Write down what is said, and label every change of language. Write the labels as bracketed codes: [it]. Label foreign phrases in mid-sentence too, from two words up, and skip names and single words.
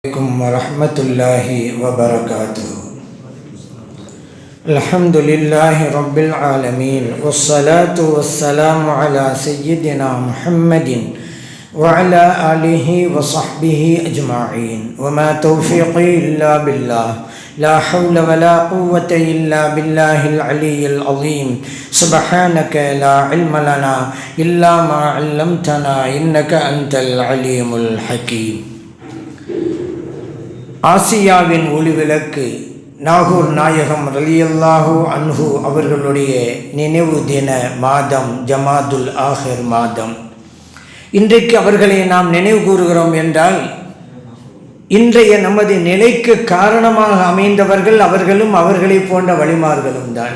[ar] عليكم ورحمة الله وبركاته. الحمد لله رب العالمين والصلاة والسلام على سيدنا محمد وعلى آله وصحبه أجمعين وما توفيقي إلا بالله لا حول ولا قوة إلا بالله العلي العظيم سبحانك لا علم لنا إلا ما علمتنا إنك أنت العليم الحكيم. [ta] ஆசியாவின் ஒளிவிளக்கு நாகூர் நாயகம் [ar] رضي الله عنه [ta] அவர்களுடைய நினைவு தின மாதம் ஜமாதுல் ஆஹிர் மாதம். இன்றைக்கு அவர்களை நாம் நினைவு கூறுகிறோம் என்றால் இன்றைய நமது நிலைக்கு காரணமாக அமைந்தவர்கள் அவர்களும் அவர்களை போன்ற வழிமார்களும் தான்.